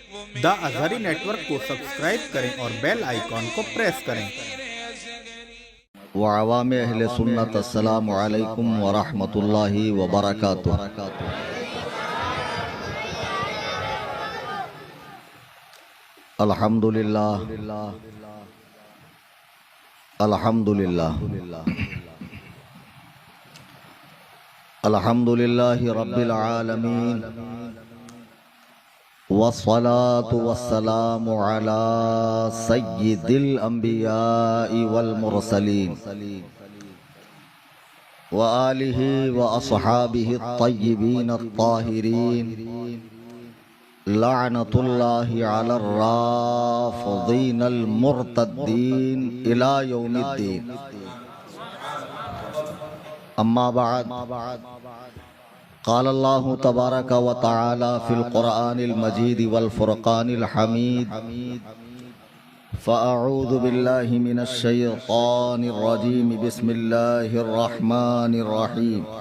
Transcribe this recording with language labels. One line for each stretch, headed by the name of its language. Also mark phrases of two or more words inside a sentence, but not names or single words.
Hindi: द अज़हरी नेटवर्क को सब्सक्राइब करें और
English: bell icon
Hindi: को प्रेस करें। व अवाम अहले सुन्नत
Arabic: السلام عليكم ورحمة الله وبركاته. الحمد لله الحمد لله الحمد لله رب العالمين والصلاة والسلام على سيد الأنبياء والمرسلين وآله وأصحابه الطيبين الطاهرين لعنة الله على الرافضين المرتدين إلى يوم الدين. أما بعد قال الله تبارك وتعالى في القرآن المجيد والفرقان الحميد فأعوذ بالله من الشيطان الرجيم بسم الله الرحمن الرحيم.